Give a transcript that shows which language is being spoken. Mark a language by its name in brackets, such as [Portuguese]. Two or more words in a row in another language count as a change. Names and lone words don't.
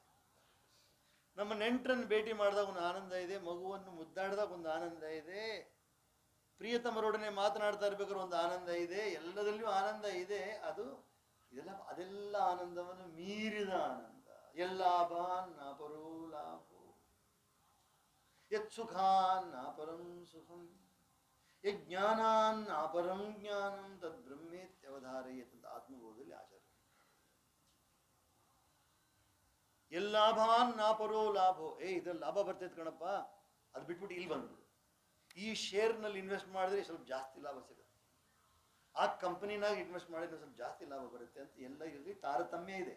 [Kannada] ನಮ್ಮ ನೆಂಟರನ್ನು ಭೇಟಿ ಮಾಡಿದಾಗ ಒಂದು ಆನಂದ ಇದೆ, ಮಗುವನ್ನು ಮುದ್ದಾಡಿದಾಗ ಒಂದು ಆನಂದ ಇದೆ, ಪ್ರಿಯತಮರೊಡನೆ ಮಾತನಾಡ್ತಾ ಇರ್ಬೇಕಾದ್ರೆ ಒಂದು ಆನಂದ ಇದೆ, ಎಲ್ಲದಲ್ಲಿಯೂ ಆನಂದ ಇದೆ. ಅದೆಲ್ಲ ಆನಂದವನ್ನು ಮೀರಿದ ಆನಂದ. [Sanskrit] ಯಲ್ಲಾಭಾನ್ ನಾಪರೋ ಲಾಭೋ, ಯತ್ ಸುಖಾನ್ ನಾಪರಂ ಸುಖಂ, ಯಜ್ಞಾನಾನ್ ನಾಪರಂ ಜ್ಞಾನಂ ತದ್ ಬ್ರಹ್ಮೇತ್ಯವಧಾರಯೇತ್ [Kannada] ಅಂತ ಆತ್ಮಬೋಧದಲ್ಲಿ ಆಚಾರ್ಯ. [Sanskrit] ಯಲ್ಲಾಭಾನ್ ನಾಪರೋ ಲಾಭೋ, [Kannada] ಇದ್ರಲ್ಲಿ ಲಾಭ ಬರ್ತೈತೆ ಕಣಪ್ಪ, ಅದು ಬಿಟ್ಬಿಟ್ಟು ಇಲ್ಲಿ ಬಂದು ಈ ಶೇರ್ನಲ್ಲಿ ಇನ್ವೆಸ್ಟ್ ಮಾಡಿದ್ರೆ ಸ್ವಲ್ಪ ಜಾಸ್ತಿ ಲಾಭ ಸಿಗುತ್ತೆ, ಆ ಕಂಪನಿನಾಗ ಇನ್ವೆಸ್ಟ್ ಮಾಡಿದ್ರೆ ಸ್ವಲ್ಪ ಜಾಸ್ತಿ ಲಾಭ ಬರುತ್ತೆ ಅಂತ ಎಲ್ಲ ಇರಲಿ ತಾರತಮ್ಯ ಇದೆ.